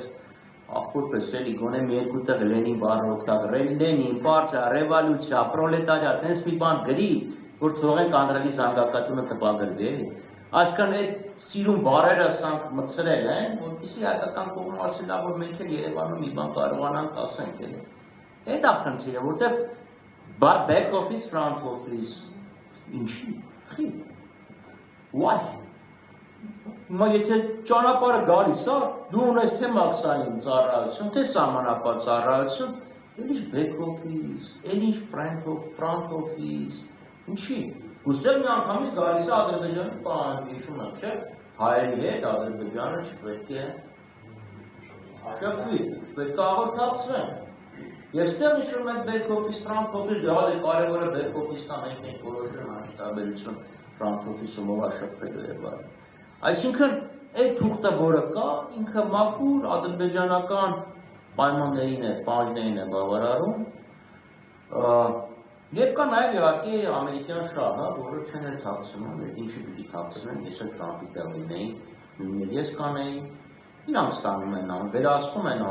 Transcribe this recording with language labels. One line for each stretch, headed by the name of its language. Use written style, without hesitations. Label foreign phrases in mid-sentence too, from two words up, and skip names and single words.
Armenian: ախորպես էլի գոնե մի երկու տեղ Լենին բառը օգտագործել, Լենին, պարտիա, ռևոլյուցիա, պրոլետարիատ, տենց մի բան գրի, որ թողենք անդրելի զանգակատունը տպագրվի, էլի։ Այսքան այդ սիրուն բառերը ասանք մտցրել են, որպեսզի հայկական կողմը ասել է, որ մենք էլ Երևանում մի բան կարողանանք ասենք էլի։ Այդ է խնդիրը, որտեղ
English: back office, front office,
Armenian: ինչի, խի, why? Հիմա եթե ճանապարհը գալիս է, դու ունես թե մաքսային ծառայություն, թե սահմանապատ ծառայություն, էլ ինչ
English: back office,
Armenian: էլ ինչ
English: front office,
Armenian: ինչի։ Ուստեղ մի անգամից գալիս է Ադրբեջանի պահանջ, հիշում եմ, չէ՞, հայերի հետ Ադրբեջանը չպետք է շփվի, պետք է հաղորդակցվեն։ Եվ ստեղ հիշում ենք
English: back office, front office,
Armenian: դա դե կարևորը
English: back office-
Armenian: ն է, մենք ենք որոշում այն տարբերություն
English: front office-
Armenian: ում ով շփվելու եւ այլն։ Այսինքն, այդ թուղթը, որը կա, ինքը մաքուր ադրբեջանական պայմաններին է, պահանջներին է բավարարում, Եվ կա նաև իհարկե ամերիկյան շահը, որը չեն էլ թաքցնում, ինչի պիտի թաքցնեն, ես էլ Թրամփի տեղ լինեի, նույնիսկ ես կանեի, իրանք ստանում են, վերահսկում են